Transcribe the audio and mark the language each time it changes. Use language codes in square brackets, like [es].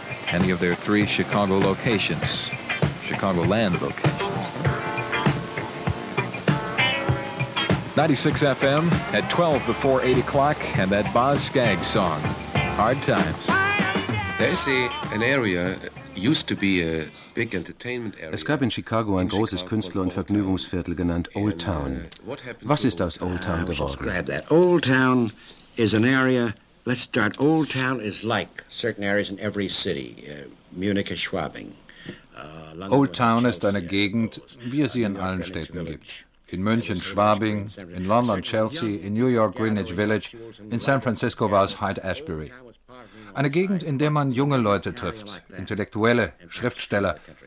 [en] Any of their three Chicago locations. Chicagoland locations. 96 FM at 12 before 8 o'clock, and that Boz Skaggs song, Hard Times. There's an area. Used to be a big entertainment area. [de] Es gab in Chicago ein großes Künstler- und Vergnügungsviertel genannt Old Town. Was ist aus Old Town geworden? [en] Grab that. Old Town is an area. Let's start. Old Town is like certain areas in every city. Munich is Schwabing. [de] Old Town ist eine Gegend, wie es sie in allen Städten gibt. In München, Schwabing, in London, Chelsea, in New York, Greenwich Village, in San Francisco war es Hyde Ashbury. Eine Gegend, in der man junge Leute trifft, Intellektuelle, Schriftsteller.